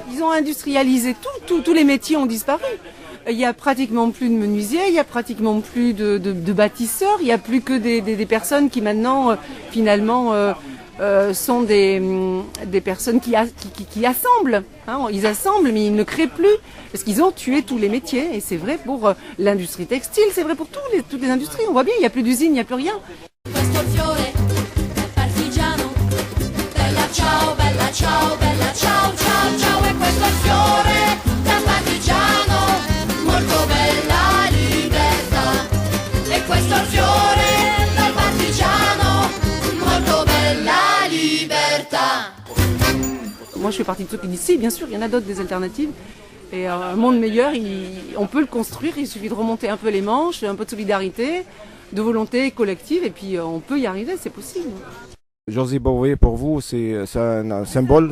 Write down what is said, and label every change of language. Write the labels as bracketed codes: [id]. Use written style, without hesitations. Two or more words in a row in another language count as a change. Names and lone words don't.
[fr] Ils ont industrialisé tous les métiers ont disparu. Il y a pratiquement plus de menuisiers, il y a pratiquement plus de bâtisseurs, il n'y a plus que des personnes qui maintenant finalement sont des personnes qui assemblent. Hein. Ils assemblent, mais ils ne créent plus parce qu'ils ont tué tous les métiers. Et c'est vrai pour l'industrie textile, c'est vrai pour toutes les industries. On voit bien, il n'y a plus d'usines, il n'y a plus rien. [it] Ciao bella ciao bella ciao ciao ciao e questo è il fiore da partigiano molto bella libertà e questo è il fiore da partigiano molto bella libertà. [fr] Moi je fais partie de ceux qui disent si bien sûr il y en a d'autres des alternatives et un monde meilleur on peut le construire, il suffit de remonter un peu les manches, un peu de solidarité, de volonté collective et puis on peut y arriver, c'est possible. Josy Bové, pour vous, c'est un symbole?